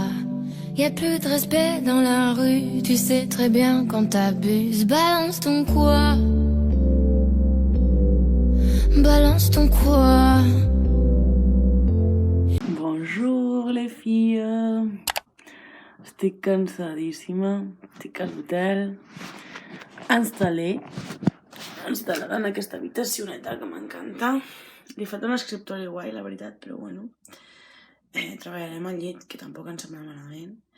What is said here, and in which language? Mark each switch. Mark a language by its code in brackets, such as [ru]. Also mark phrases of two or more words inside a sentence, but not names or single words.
[fr] Y'a plus de respect dans la rue, tu sais très bien quand t'abuses. Balance ton quoi. Balance ton quoi. Bonjour les filles. [ca] Estic cansadíssima, estic a l'hotel, instal·lada en aquesta habitacioneta que m'encanta. Li falta un escriptori guai, la veritat, però bueno. Treballarem al llit, que tampoc em sembla malament.